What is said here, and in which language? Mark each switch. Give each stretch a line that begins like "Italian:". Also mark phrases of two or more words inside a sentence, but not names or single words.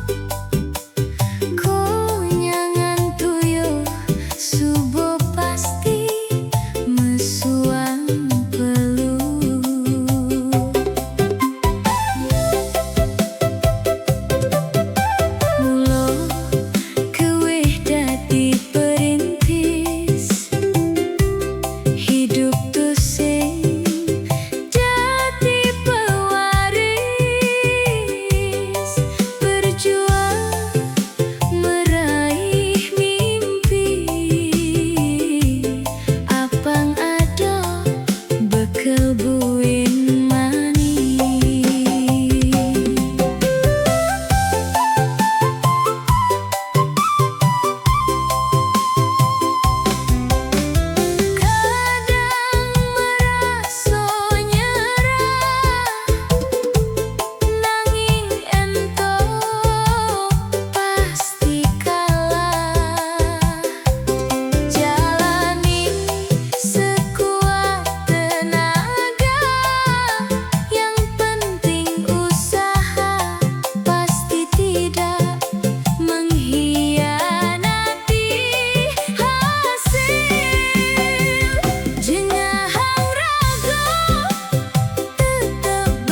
Balinese: konyangan tuyo subo pasti mesuang pelu mulo kewih dadi
Indonesian: perintis hidup
Balinese: tusing jadi
Indonesian: pewaris berjuang meraih mimpi
Balinese: apang ado bekal buin mani kadang meraso nyerah nanging ento
Indonesian: pasti kalah jalani sekuat tenaga yang penting usaha pasti tidak mengkhianati hasil
Balinese: jengahang rago
Indonesian: tetap